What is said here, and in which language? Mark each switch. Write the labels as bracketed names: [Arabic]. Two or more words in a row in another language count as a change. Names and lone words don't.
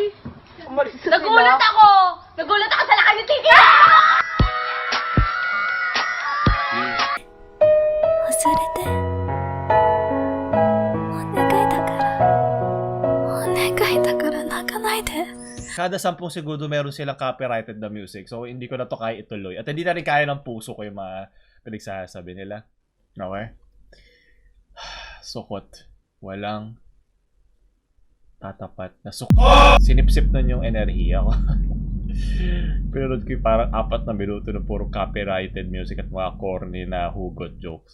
[Filipino] Nagulat ako! Nagulat ako sa laki ni Tiki! [Japanese] 忘れて。お願いだから。お願いだから泣かないで。 [Filipino] Kada 10 segundo meron silang copyrighted na music. So, hindi ko na to kaya ituloy. At hindi na rin kaya ng puso ko yung mga pinagsasabi nila. Okay? Sukot. Walang tatapat na sukot. Sinipsip nun yung enerhiya ko. Pinunod ko yung parang 4 na minuto ng puro copyrighted music at mga corny na [English] hugot jokes.